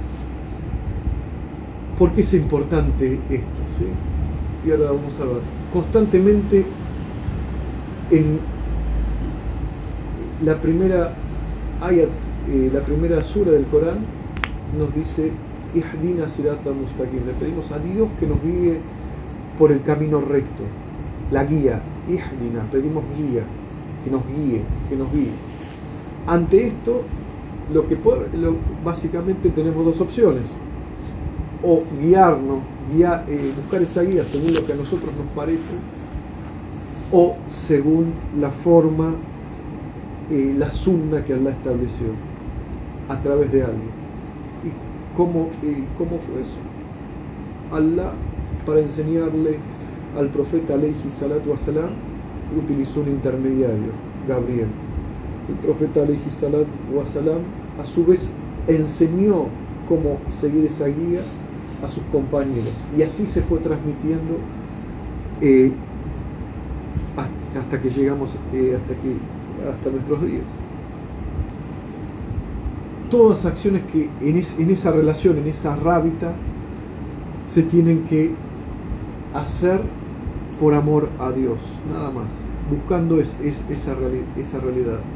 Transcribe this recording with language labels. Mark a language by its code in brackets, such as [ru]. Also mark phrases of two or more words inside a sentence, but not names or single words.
[es] ¿Por qué es importante esto? ¿Sí? Y ahora vamos a ver. Constantemente en la primera ayat, la primera sura del Corán nos dice [ar] اهدنا الصراط المستقيم. [es] Le pedimos a Dios que nos guíe por el camino recto, la guía. Ihdina, pedimos guía, que nos guíe, que nos guíe. Ante esto, básicamente tenemos dos opciones: o guiarnos, buscar esa guía según lo que a nosotros nos parece, o según la forma, la sunna que Allah estableció a través de alguien. ¿Y cómo fue eso? Allah, para enseñarle al profeta [ar] عليه الصلاة والسلام, [es] utilizó un intermediario, Gabriel. El profeta [ar] عليه الصلاة والسلام [es] a su vez enseñó cómo seguir esa guía a sus compañeros, y así se fue transmitiendo hasta que llegamos hasta nuestros días. Todas las acciones que en esa relación, en esa rábita, se tienen que hacer por amor a Dios, nada más, buscando esa realidad.